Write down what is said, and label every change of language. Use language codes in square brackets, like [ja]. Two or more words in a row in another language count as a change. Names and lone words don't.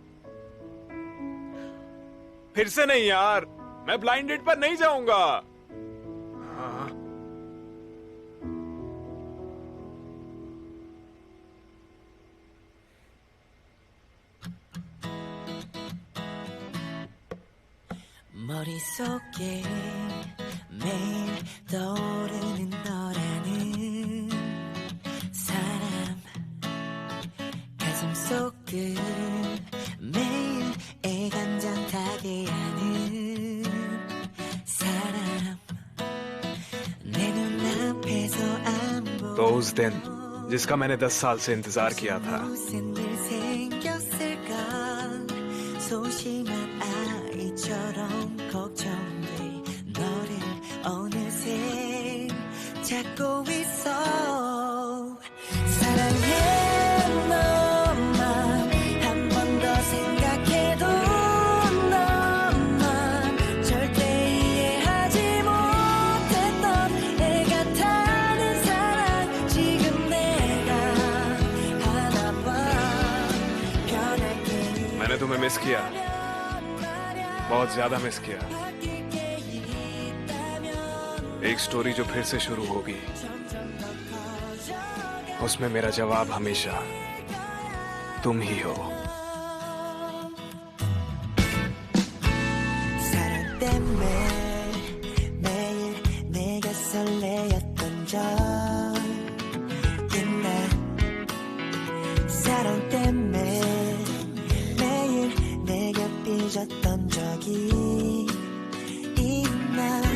[hi] फिर से नहीं यार, मैं [en] blind date [hi] पर नहीं जाऊंगा। हाँ। [ko] 머릿속에 매일 떠오르는 너라는 사람, 가슴속을 매일 애간장 타게 하는 사람, 내 눈앞에서 안 보여 [hi] तो उस दिन जिसका मैंने 10 साल से इंतजार किया था, [ko] 무슨 일 생겼을까 소심한 아이처럼 걱정돼 너를 어느새 찾고 있어 사랑해 너만 한 번 더 생각해도 너만 절대 이해하지 못했던 애가 타는 사랑 지금 내가 하나 봐 변할게 [hi] मैंने तुम्हें मिस किया, बहुत ज्यादा मिस किया। एक स्टोरी जो फिर से शुरू होगी, उसमें मेरा जवाब हमेशा तुम ही हो। [ko] 사랑 때문에 매일 내가 설레었던 적 있나 사랑 때문에 매일 내가 삐졌던 적이 있나